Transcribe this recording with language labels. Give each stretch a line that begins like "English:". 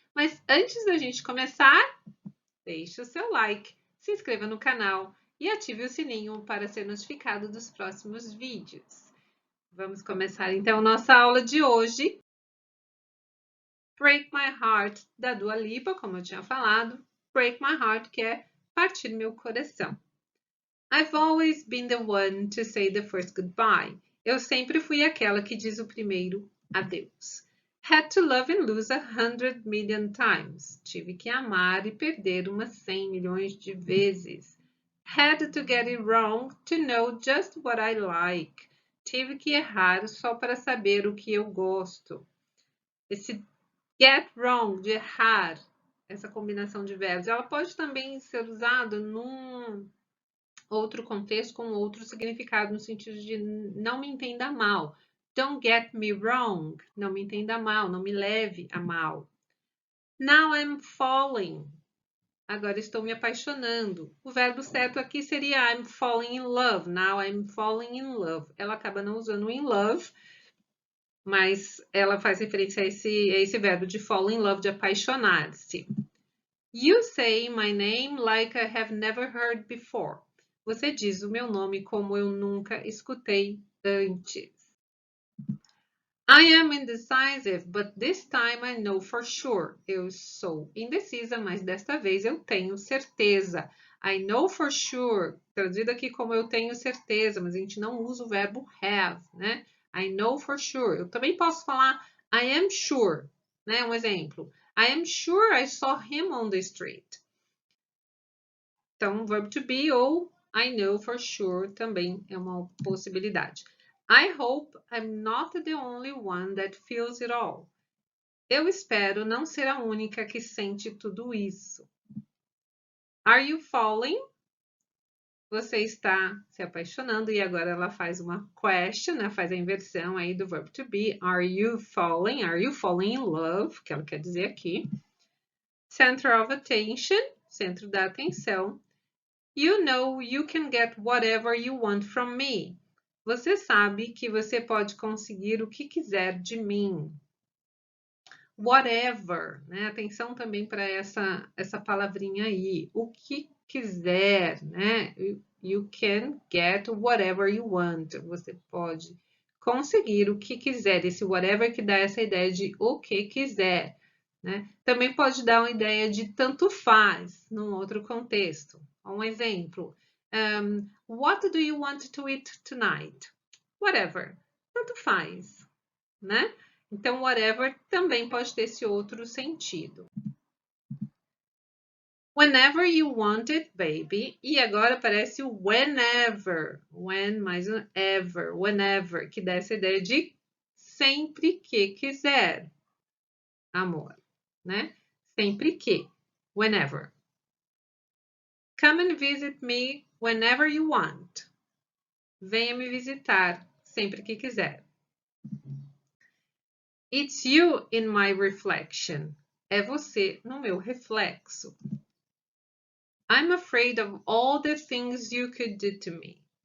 Portuguese: Mas antes da gente começar, deixe o seu like, se inscreva no canal e ative o sininho para ser notificado dos próximos vídeos. Vamos começar então nossa aula de hoje. Break My Heart, da Dua Lipa, como eu tinha falado. Break My Heart, que é partir meu coração.
English: I've always been the one to say the first goodbye.
Portuguese: Eu sempre fui aquela que diz o primeiro adeus.
English: Had to love and lose 100 million times.
Portuguese: Tive que amar e perder umas 100 milhões de vezes.
English: Had to get it wrong to know just what I like.
Portuguese: Tive que errar só para saber o que eu gosto. Esse get wrong, de errar, essa combinação de verbos, ela pode também ser usada num outro contexto com outro significado, no sentido de não me entenda mal.
English: Don't get me wrong.
Portuguese: Não me entenda mal, não me leve a mal.
English: Now I'm falling.
Portuguese: Agora estou me apaixonando. O verbo certo aqui seria
English: I'm falling in love. Now I'm falling in love.
Portuguese: Ela acaba não usando in love, mas ela faz referência a esse verbo de fall in love, de apaixonar-se.
English: You say my name like I have never heard before.
Portuguese: Você diz o meu nome como eu nunca escutei antes.
English: I am indecisive, but this time I know for sure.
Portuguese: Eu sou indecisa, mas desta vez eu tenho certeza.
English: I know for sure,
Portuguese: traduzido aqui como eu tenho certeza, mas a gente não usa o verbo have, né?
English: I know for sure.
Portuguese: Eu também posso falar
English: I am sure, né?
Portuguese: Um exemplo.
English: I am sure I saw him on the street.
Portuguese: Então, verbo to be ou I know for sure também é uma possibilidade.
English: I hope I'm not the only one that feels it all.
Portuguese: Eu espero não ser a única que sente tudo isso.
English: Are you falling?
Portuguese: Você está se apaixonando e agora ela faz uma question, né? Faz a inversão aí do verbo to be.
English: Are you falling? Are you falling in love?
Portuguese: Que ela quer dizer aqui.
English: Center of attention,
Portuguese: centro da atenção.
English: You know you can get whatever you want from me.
Portuguese: Você sabe que você pode conseguir o que quiser de mim. Whatever, né? Atenção também para essa palavrinha aí. O que quiser, né?
English: You can get whatever you want.
Portuguese: Você pode conseguir o que quiser. Esse whatever que dá essa ideia de o que quiser, né? Também pode dar uma ideia de tanto faz num outro contexto. Um exemplo.
English: What do you want to eat tonight?
Portuguese: Whatever. Tanto faz, né? Então, whatever também pode ter esse outro sentido. Whenever you want it, baby. E agora aparece o whenever. When mais um ever. Whenever, que dá essa ideia de sempre que quiser. Amor, né? Sempre que. Whenever.
English: Come and visit me whenever you want.
Portuguese: Venha me visitar sempre que quiser.
English: It's you in my reflection.
Portuguese: É você no meu reflexo.
English: I'm afraid of all the things you could do to me.